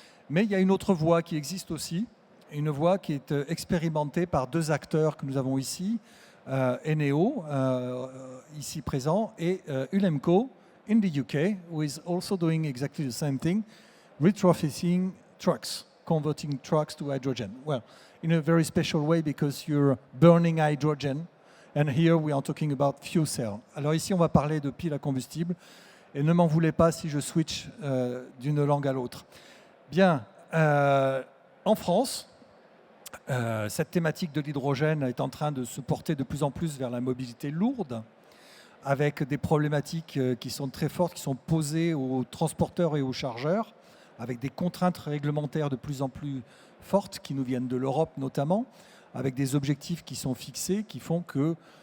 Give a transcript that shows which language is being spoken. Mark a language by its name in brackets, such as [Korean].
[French] Mais il y a une autre voie qui existe aussi, une voie qui est expérimentée par deux acteurs que nous avons ici, Eneo, ici présent, et Ulemco [English] in the UK, who is also doing exactly the same thing, retrofitting trucks, converting trucks to hydrogen. Well, in a very special way because you're burning hydrogen, and here we are talking about fuel cell. [French] Alors ici, on va parler de piles à combustible, et ne m'en voulez pas si je switch d'une langue à l'autre. Bien, en France, cette thématique de l'hydrogène est en train de se porter de plus en plus vers la mobilité lourde, avec des problématiques qui sont très fortes, qui sont posées aux transporteurs et aux chargeurs, avec des contraintes réglementaires de plus en plus fortes qui nous viennent de l'Europe notamment, avec des objectifs qui sont fixés, qui font que